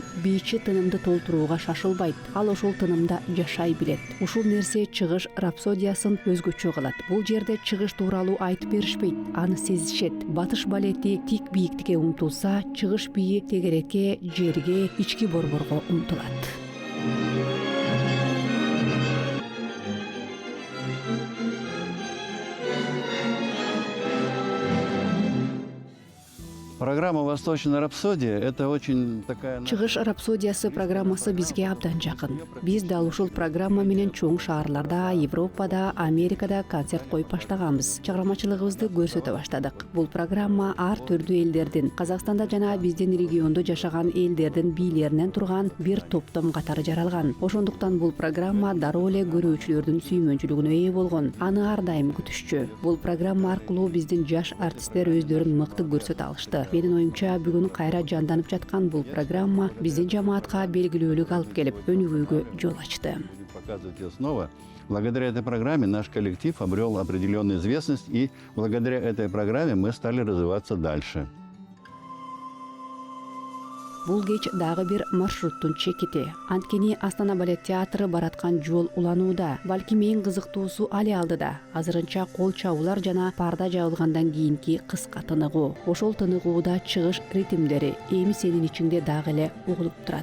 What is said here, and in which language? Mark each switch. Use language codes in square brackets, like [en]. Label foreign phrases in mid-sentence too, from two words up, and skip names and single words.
[ky] Бийчи тынымды толтурууга шашылбайт. Ал ошол тынымда жашай билет. Ушул нерсе чыгыш рапсодиясын өзгөчө кылат. Бул жерде чыгыш тууралуу айтып беришпейт, аны сезишет. Батыш балети тик бийиктикке умтулса, чыгыш бийи тегерекке, жерге, ички борборго умтулат. [ru] Программа «Восточная рапсодия» — это очень такая... [ky] Чыгыш рапсодиясы программасы бизге абдан жакын. Биз дал ушул программа менен чоң шаарларда, Европада, Америкада концерт коюп баштаганбыз. Чыгармачылыгыбызды көрсөтө баштадык. Бул программа ар түрдүү элдердин, Казакстанда жана биздин региондо жашаган элдердин бийлеринен турган бир топтом катары жаралган. Ошондуктан бул программа дароо эле көрүүчүлөрдүн сүймөнчүлүгүнө ээ болгон. Аны ар дайым күтүшчү. Бул программа аркылуу биздин жаш артисттер өздөрүн мыкты көрсөтө алышты. Менин оюмча бүгүн кайра жанданып жаткан бул программа биздин жамаатка белгилүүлүк алып келип, өнүгүүгө жол ачты. [ru] Показывать ее снова. Благодаря этой программе наш коллектив обрел определенную известность, и благодаря этой программе мы стали развиваться дальше. [ky] Бул кеч дагы бир маршруттун чекити. Анткени Астана балет театры бараткан жол уланууда. Балким эң кызыктуусу али алдыда. Азырынча кол чабуулар жана парда жабылгандан кийинки кыска тыныгуу. Ошол тыныгууда чыгыш ритмдери эми сенин ичиңде дагы эле угулуп турат.